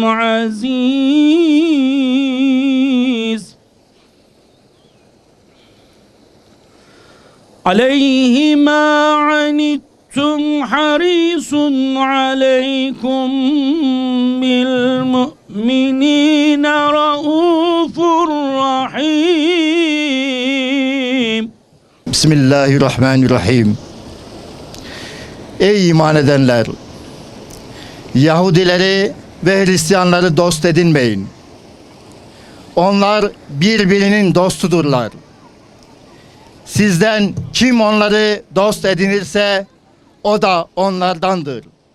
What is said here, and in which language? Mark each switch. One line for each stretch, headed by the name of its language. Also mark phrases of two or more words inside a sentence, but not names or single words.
Arabic: عزيز عليه ما عنتم حريص عليكم بالمؤمنين رؤوف رحيم.
Turkish: Bismillahirrahmanirrahim. Ey iman edenler! Yahudileri ve Hristiyanları dost edinmeyin. Onlar birbirinin dostudurlar. Sizden kim onları dost edinirse o da onlardandır.